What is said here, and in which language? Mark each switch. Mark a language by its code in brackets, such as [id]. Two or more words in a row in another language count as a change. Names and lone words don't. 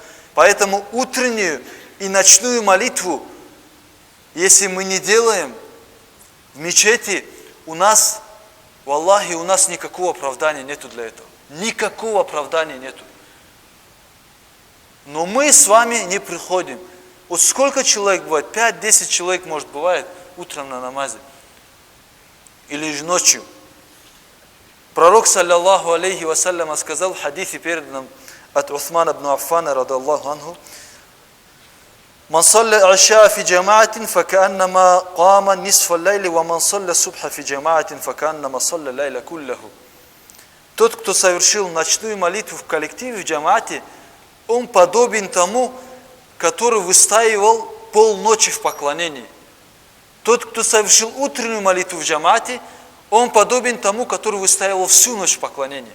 [ru] Поэтому утреннюю и ночную молитву, если мы не делаем в мечети, у нас, валлахи, у нас никакого оправдания нету для этого. Никакого оправдания нету. Но мы с вами не приходим. Вот сколько человек бывает? 5-10 человек, может, бывает утром на намазе. Или же ночью. Пророк, [ar] صلى الله عليه وسلم, [ru] сказал в хадисе, переданном от Усмана ибн Аффана, [ar] رضي الله عنه: «من صلى العشاء في جماعة فكأنما قام نصف الليل ومن صلى الصبح في جماعة فكأنما صلى الليل كله». [ru] Тот, кто совершил ночную молитву в коллективе, в джамаате, он подобен тому, который выстаивал полночи в поклонении. Тот, кто совершил утреннюю молитву в джамаате, он подобен тому, который выстаивал всю ночь в поклонении.